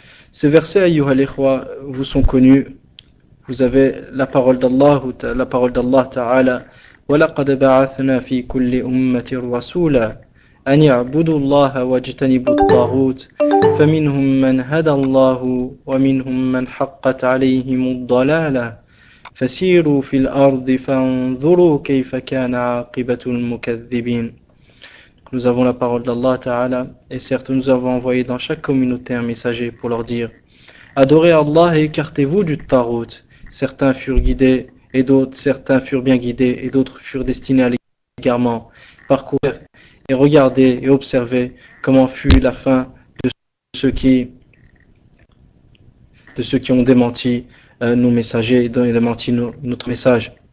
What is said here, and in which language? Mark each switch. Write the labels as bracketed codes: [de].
[fr] Ces versets, ayyuha al-ikhwa, vous sont connus. Vous avez la parole d'Allah Ta'ala: [ar] وَلَقَدْ بَعَثْنَا فِي كُلِّ أُمَّةٍ رَسُولًا أَنِ اعْبُدُوا اللَّهَ وَاجْتَنِبُوا الطَّاغُوتَ فَمِنْهُمْ مَنْ هَدَى اللَّهُ وَمِنْهُمْ مَنْ حَقَّتْ عَلَيْهِمُ الضَّلَالَةُ فَسِيرُوا فِي الْأَرْضِ فَانظُرُوا كَيْفَ كَانَ عَاقِبَةُ الْمُكَذِّبِينَ. [fr] Nous avons la parole d'Allah Ta'ala, et certes nous avons envoyé dans chaque communauté un messager pour leur dire: adorez Allah et écartez-vous du tarout. Certains furent guidés et certains furent bien guidés et d'autres furent destinés à l'égarement. Parcourez et regardez et observez comment fut la fin de ceux qui ont démenti nos messagers et démenti notre message.